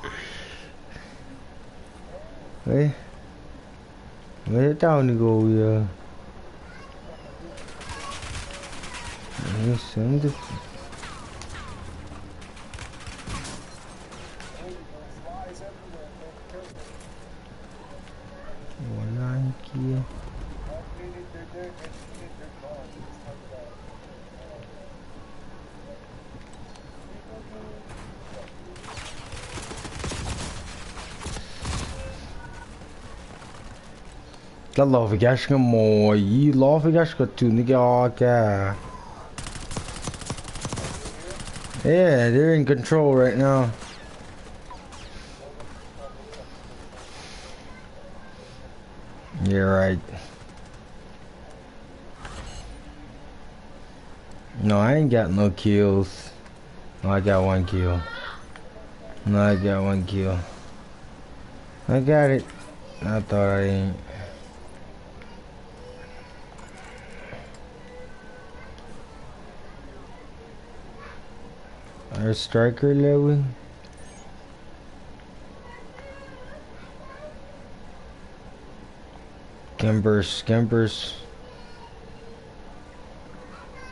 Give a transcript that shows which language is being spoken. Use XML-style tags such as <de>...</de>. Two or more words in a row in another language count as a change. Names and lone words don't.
<en>Hey. Where down to go, yeah. Send it. One here. La låvegaska må I låvegaska tunigaka. Yeah, they're in control right now. You're right. No, I ain't got no kills. No, I got one kill. No, I got one kill. I got it. I thought I ain't. Our striker level. Campers.</en>